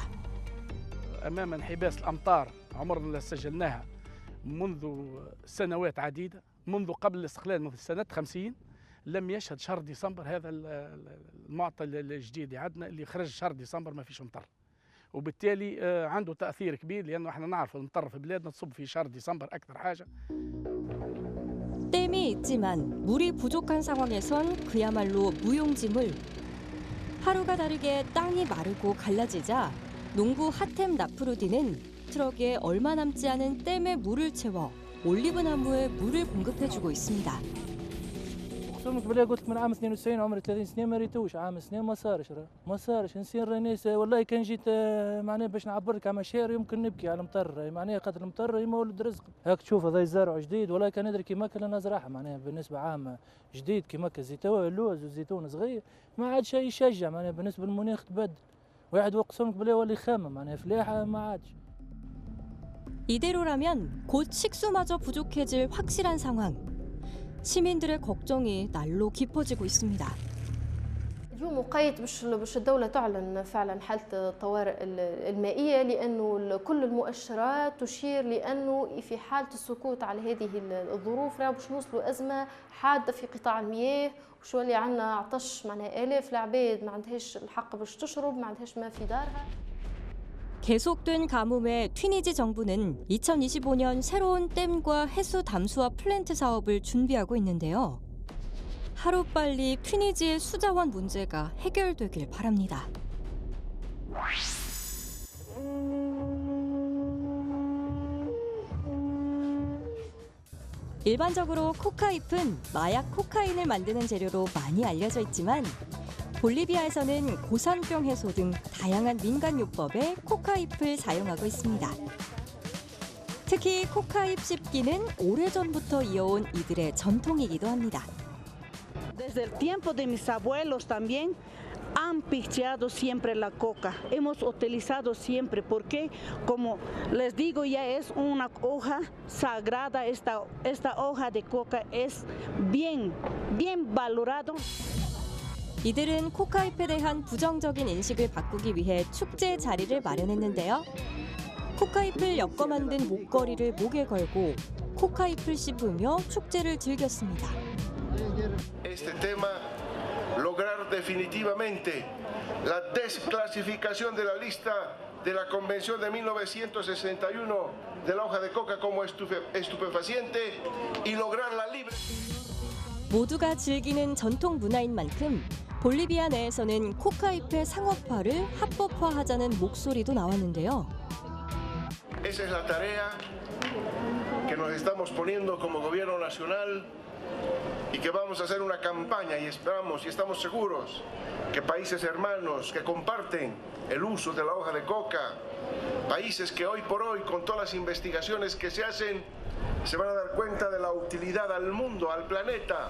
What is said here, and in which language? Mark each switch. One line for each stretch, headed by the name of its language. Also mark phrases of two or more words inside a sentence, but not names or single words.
Arabic: أمام انحباس الأمطار عمرنا اللي سجلناها منذ سنوات عديدة منذ قبل الاستقلال منذ سنة 50 لم يشهد شهر ديسمبر هذا المعطى الجديد عندنا اللي خرج شهر ديسمبر ما فيش مطر وبالتالي عنده تأثير كبير لأنه احنا نعرف المطر في بلادنا تصب في شهر ديسمبر أكثر حاجة.
Korean: 댐이 있지만 물이 부족한 상황에선 그야말로 무용지물. 하루가 다르게 땅이 마르고 갈라지자 농부 하템 나프루디는 트럭에 얼마 남지 않은 댐에 물을 채워 올리브 나무에 물을 공급해주고 있습니다.
Arabic: قسمك بالله قلت لك من عام 92 عمري 30 سنه ما ريتوش عام سنه ما صارش نسير رانيس والله كان جيت معناه باش نعبرك على مشاعر يمكن نبكي على المطر معناه خاطر المطر ما ولد رزق هاك تشوف هذا زرع جديد والله كان ندري كيما كان نزرعها معناه بالنسبه عام جديد كيما الزيتون اللوز والزيتون صغير ما عاد شيء يشجع معناه بالنسبه للمناخ تبدل واحد وقسمك بالله ولي خامه معناه فلاحه ما عادش.
Korean: 이대로라면 곧 식수마저 부족해질 확실한 상황. 시민들의 걱정이 날로 깊어지고 있습니다.
Arabic: اليوم وقيت باش الدولة تعلن فعلا حالة الطوارئ المائية، لأنه كل المؤشرات تشير لأنه في حالة السكوت على هذه الظروف راه باش نوصلوا أزمة حادة في قطاع المياه، وش ولي عندنا عطش، معناها آلاف العباد ما عندهاش الحق باش تشرب، ما عندهاش ما في دارها.
Korean: 계속된 가뭄에 튀니지 정부는 2025년 새로운 댐과 해수 담수화 플랜트 사업을 준비하고 있는데요. 하루빨리 튀니지의 수자원 문제가 해결되길 바랍니다. 일반적으로 코카잎은 마약 코카인을 만드는 재료로 많이 알려져 있지만 볼리비아에서는 고산병 해소 등 다양한 민간요법에 코카잎을 사용하고 있습니다. 특히 코카잎 씹기는 오래전부터 이어온 이들의 전통이기도 합니다.
Spanish: Desde el tiempo de mis abuelos también han picheado siempre la coca. Hemos utilizado siempre porque, como les digo, ya es una hoja sagrada. Esta hoja de coca es bien valorado.
Korean: 이들은 코카잎에 대한 부정적인 인식을 바꾸기 위해 축제 자리를 마련했는데요. 코카잎을 엮어 만든 목걸이를 목에 걸고 코카잎을 씹으며 축제를 즐겼습니다.
Spanish: Este tema, lograr definitivamente la desclasificación de la lista de la Convención de 1961 de la hoja de coca como estupefaciente y lograr la libre.
Korean: 모두가 즐기는 전통 문화인 만큼 볼리비아 내에서는 코카잎의 상업화를 합법화하자는 목소리도 나왔는데요.
Spanish: Esa es la tarea que nos estamos poniendo como gobierno nacional y que vamos a hacer una campaña y esperamos y estamos seguros que países hermanos que comparten el uso de la hoja de coca, países que hoy por hoy con todas las investigaciones que se hacen se van a dar cuenta de la utilidad al mundo, al planeta.